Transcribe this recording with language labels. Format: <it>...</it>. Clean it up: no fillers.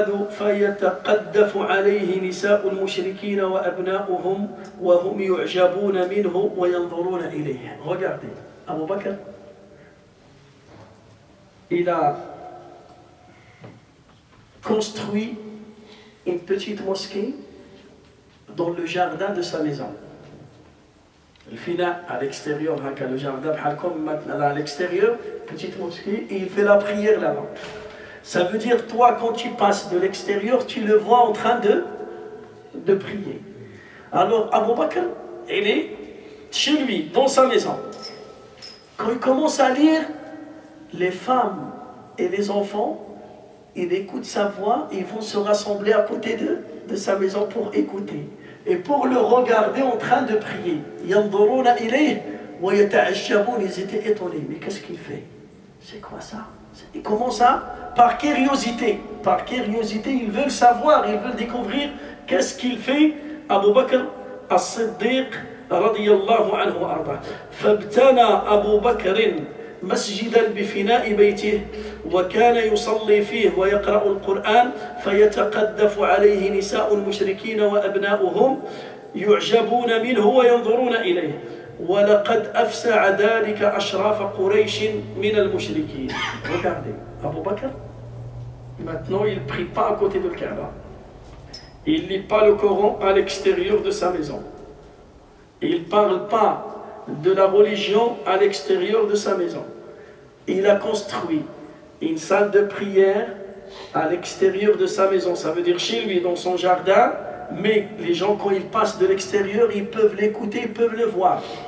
<ar>فيتقدف عليه نساء المشركين وأبناؤهم وهم يعجبون منه وينظرون إليه.</ar> <fr>Regardez, Abu Bakr, il a construit une petite mosquée dans le jardin de sa maison. Il fait là à l'extérieur, le jardin comme maintenant à l'extérieur, petite mosquée, et il fait la prière là-bas. Ça veut dire, toi, quand tu passes de l'extérieur, tu le vois en train de prier. Alors, Abu Bakr, il est chez lui, dans sa maison. Quand il commence à lire, les femmes et les enfants, ils écoutent sa voix, ils vont se rassembler à côté de sa maison pour écouter. Et pour le regarder en train de prier.</fr> <ar>Yanzuruna ilayhi wa yata'ajjabun,</ar> <fr>ils étaient étonnés. Mais qu'est-ce qu'il fait? C'est quoi ça? Il commence par curiosité. Par curiosité, ils veulent savoir, ils veulent découvrir qu'est-ce qu'il fait.</fr> <ar>Abu Bakr as-Siddiq radiyallahu anhu wa arda. Fabtana Abu Bakr مسجدا بفناء بيته وكان يصلي فيه ويقرأ القرآن فيتقدف عليه نساء المشركين وأبناؤهم يعجبون منه وينظرون إليه ولقد أفسع ذلك أشراف قريش من المشركين.</ar> <fr>Regardez, Abu Bakr, maintenant il ne prie pas à côté de Kaaba. Il ne lit pas le Coran à l'extérieur de sa maison. Il ne parle pas de la religion à l'extérieur de sa maison. Il a construit une salle de prière à l'extérieur de sa maison, ça veut dire chez lui, dans son jardin, mais les gens quand ils passent de l'extérieur, ils peuvent l'écouter, ils peuvent le voir.</fr>